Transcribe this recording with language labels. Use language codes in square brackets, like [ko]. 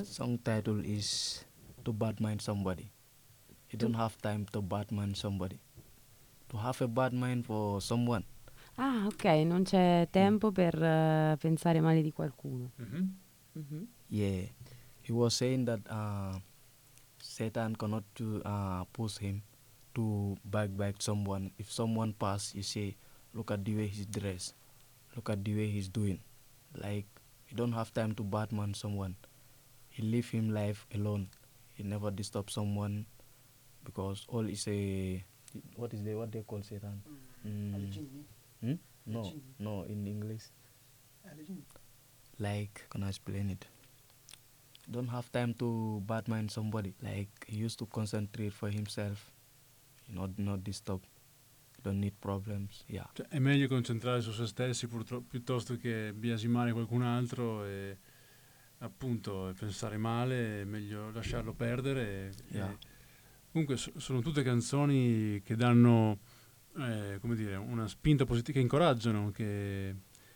[en] This song title is To Bad Mind Somebody. You don't have time to bad mind somebody. To have a bad mind for someone. Ah, ok. [it] Non c'è tempo per pensare male di qualcuno. [en] Yeah. He was saying that Satan cannot push him to backbite someone. If someone pass, you say, look at the way he's dressed. Look at the way he's doing. Like, he don't have time to badman someone. He leave him life alone. He never disturb someone because all is a... What they call Satan? [ar] Al-Jinni. [en] No, in English. [ar] Al-Jinni. [en] Like, can I explain it? Don't have time to badmind somebody. Like, he used to concentrate for himself, not disturb. Don't need problems. Yeah. [it] Cioè, è meglio concentrare su se stessi piuttosto che biasimare qualcun altro e appunto pensare male, è meglio lasciarlo perdere. [en] Yeah. [it] Comunque sono tutte canzoni che danno, come dire, una spinta positiva, che incoraggiano, che...